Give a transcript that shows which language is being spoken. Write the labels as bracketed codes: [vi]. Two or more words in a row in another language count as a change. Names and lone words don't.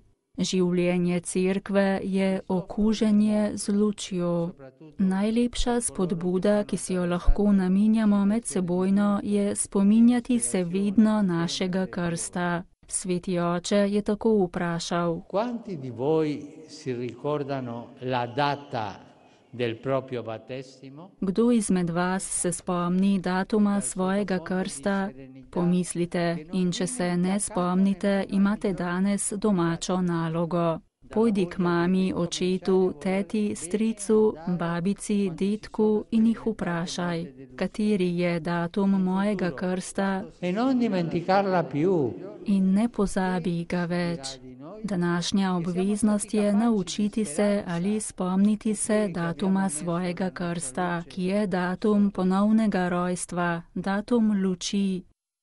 [sl] Življenje cerkve je okuženje z lučjo. Najlepša spodbuda, ki si jo lahko namenjamo medsebojno, je spominjati se vedno našega krsta. Sveti oče je tako vprašal: [it] Quanti di voi si ricordano la data del proprio battesimo? [sl] Kdo izmed vas se spomni datuma svojega krsta? Pomislite, in če se ne spomnite, imate danes domačo nalogo. Pojdi k mami, očetu, teti, stricu, babici, dedku in jih vprašaj, kateri je datum mojega krsta, [it] E non dimenticarla più. [sl] in ne pozabi ga več. Današnja obveznost je naučiti se ali spomniti se datuma svojega krsta, ki je datum ponovnega rojstva, datum luči.